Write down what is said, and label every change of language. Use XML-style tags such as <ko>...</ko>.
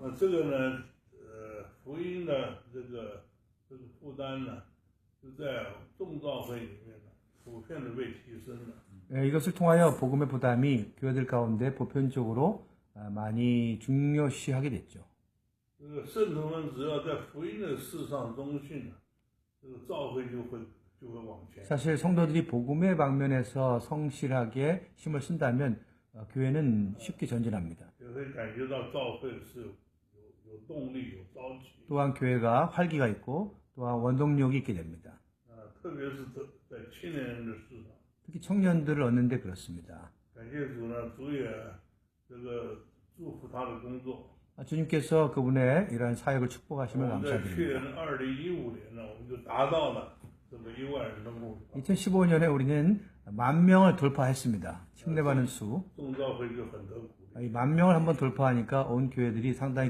<zh>那这个呢，福音的这个负担呢，是在众召会里面呢，普遍的被提升了。</zh> <ko>이것을 통하여 복음의 부담이 교회들 가운데 보편적으로 많이 중요시하게 됐죠.</ko> <zh>这个圣徒们只要在福音的事上忠信，这个召会就会往前。</zh> <ko>사실 성도들이 복음의 방면에서 성실하게 힘을 쓴다면 교회는 쉽게 전진합니다.</ko> <zh>也会感觉到召会是有动力、有朝气。</zh> <ko>또한 교회가 활기가 있고 또한 원동력이 있게 됩니다.</ko> <zh>特别是在青年人的事上。</zh> <ko>특히 청년들을 얻는 데 그렇습니다.</ko> <zh>感谢主呢，主也这个祝福他的工作。</zh> <ko>주님께서 그분의 이러한 사역을 축복하심을</ko> <zh>我们在去</zh> <ko>감사드립니다.</ko> <zh>年2015年呢，我们就达到了这这个1万人的目标，</zh> <ko>2015년에 우리는 10,000명을 돌파했습니다. 침례받는 수.</ko> <zh>众召会就很得鼓励。</zh> <ko>이 10,000명을 한번 돌파하니까 온 교회들이 상당히</ko>